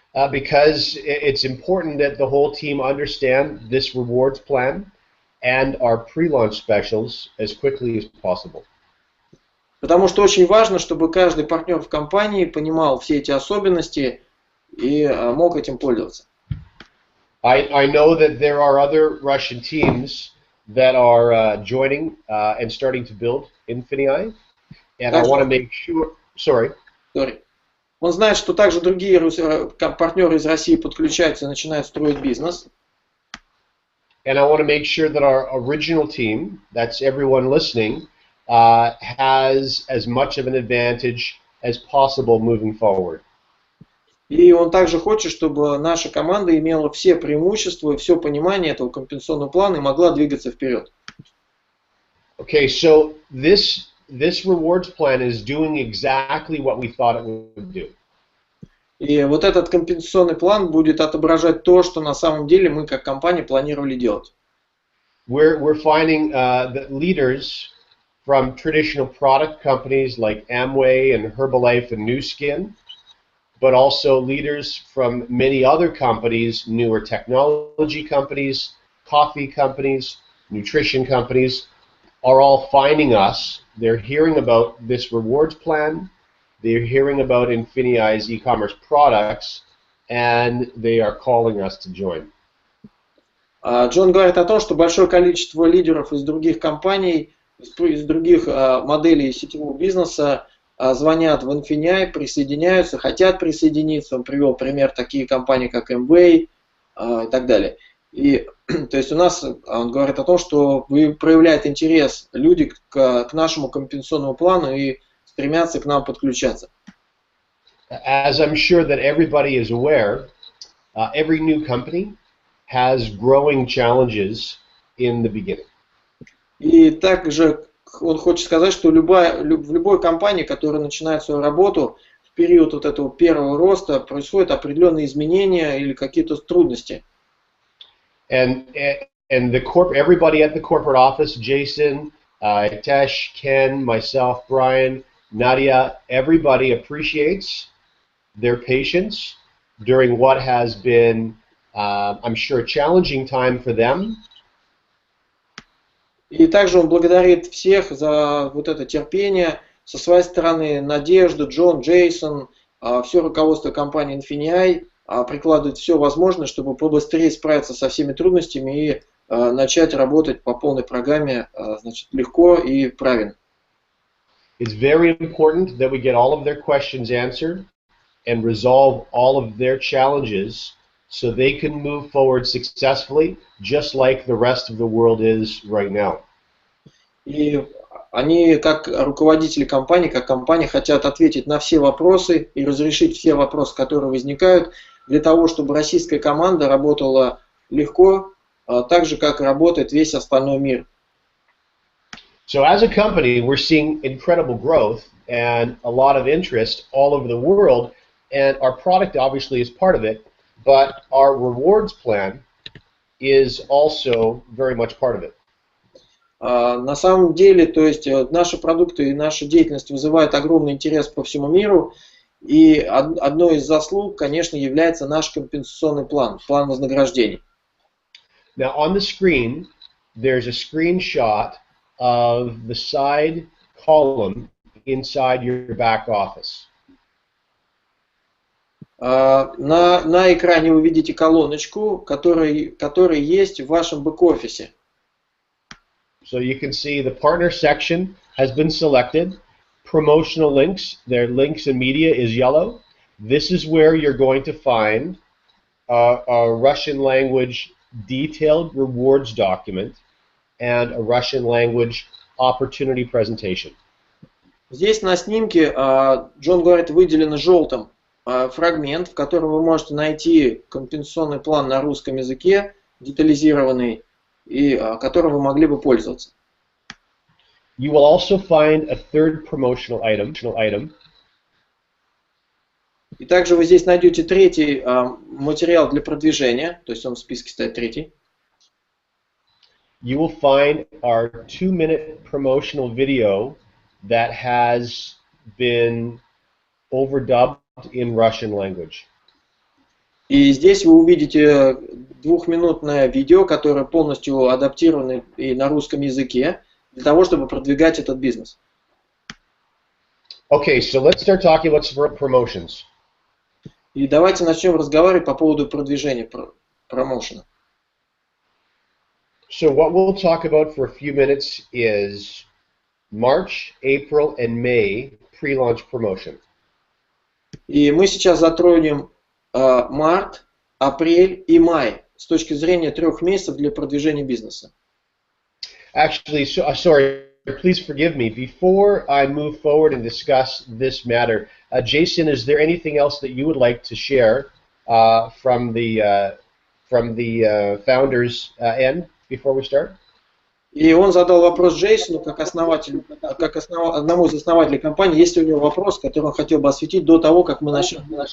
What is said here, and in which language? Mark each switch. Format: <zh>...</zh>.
<en>Because it's important that the whole team understand this rewards plan and our pre-launch specials as quickly as possible.</en> <ru>Потому что очень важно, чтобы каждый партнер в компании понимал все эти особенности и мог этим пользоваться.</ru> <en>I know that there are other Russian teams that are joining and starting to build INFINii, and I want to make sure. Sorry.</en> <ru>Он знает, что также другие партнеры из России подключаются и начинают строить бизнес.</ru> <en>And I want to make sure that our original team, that's everyone listening, has as much of an advantage as possible moving forward.</en> <ru>И он также хочет, чтобы наша команда имела все преимущества и все понимание этого компенсационного плана и могла двигаться вперед.</ru> <en>Okay, so this rewards plan is doing exactly what we thought it would do.</en> <ru>И вот этот компенсационный план будет отображать то, что на самом деле мы как компания планировали делать.</ru> <en>We're finding that leaders from traditional product companies like Amway and Herbalife and Nu Skin, but also leaders from many other companies, newer technology companies, coffee companies, nutrition companies, are all finding us. They're hearing about this rewards plan, they're hearing about INFINii's e-commerce products, and they are calling us to join.</en> <ru>Джон говорит о том, что большое количество лидеров из других компаний, из других моделей сетевого бизнеса звонят в INFINii, присоединяются, хотят присоединиться. Он привел пример такие компании, как Amway и так далее. И то есть у нас, он говорит о том, что проявляет интерес люди к нашему компенсационному плану и стремятся к нам подключаться.</ru> <en>As I'm sure that everybody is aware, every new company has growing challenges in the beginning.</en> <ru>И также он хочет сказать, что в любой компании, которая начинает свою работу, в период вот этого первого роста происходят определенные изменения или какие-то трудности.</ru> <en>And everybody at the corporate office, Jason, Hitesh, Ken, myself, Brian, Nadia, everybody appreciates their patience during what has been, I'm sure, a challenging time for them.</en> <ru>И также он благодарит всех за вот это терпение. Со своей стороны Надежда, Джон, Джейсон, все руководство компании INFINii прикладывает все возможное, чтобы побыстрее справиться со всеми трудностями и начать работать по полной программе, значит, легко и правильно.</ru> <en>It's very important that we get all of their questions answered and resolve all of their challenges so they can move forward successfully, just like the rest of the world is right now.</en> <ru>И Они, как руководители компании, как компания, хотят ответить на все вопросы и разрешить все вопросы, которые возникают, для того, чтобы российская команда работала легко, так же, как работает весь остальной мир.</ru> <en>So as a company, we're seeing incredible growth and a lot of interest all over the world, and our product obviously is part of it, but our rewards plan is also very much part of it.</en> <ru>На самом деле, то есть наши продукты и наша деятельность вызывают огромный интерес по всему миру, и одной из заслуг, конечно, является наш компенсационный план, план вознаграждений.</ru> <en>Now on the screen, there's a screenshot of the side column inside your back office.</en> <ru>На экране вы видите колоночку, которая есть в вашем бэк-офисе.</ru> <en>So you can see the partner section has been selected. Promotional links, their links and media is yellow. This is where you're going to find a Russian language detailed rewards document and a Russian language opportunity presentation.</en> <ru>Здесь на снимке, Джон говорит, выделено желтым фрагмент, в котором вы можете найти компенсационный план на русском языке, детализированный, и которым вы могли бы пользоваться.</ru> <en>You will also find a third promotional item.</en> <ru>И также вы здесь найдете третий материал для продвижения, то есть он в списке стоит третий.</ru> <en>You will find our 2-minute promotional video that has been overdubbed in Russian language.</en> <ru>И здесь вы увидите двухминутное видео, которое полностью адаптировано и на русском языке, для того, чтобы продвигать этот бизнес.</ru> <en>Okay, so let's start talking about promotions.</en> <ru>И давайте начнем разговаривать по поводу продвижения, промоушена.</ru> <en>So what we'll talk about for a few minutes is March, April, and May pre-launch promotion.</en> <ru>И мы сейчас затронем март, апрель и май с точки зрения 3 месяцев для продвижения бизнеса.</ru> <en>Actually, sorry, please forgive me. Before I move forward and discuss this matter, Jason, is there anything else that you would like to share from the founders' end before we start?</en> <ru>И он задал вопрос Джейсону, как одному из основателей компании, есть ли у него вопрос, который он хотел бы осветить до того, как мы начнем.</ru>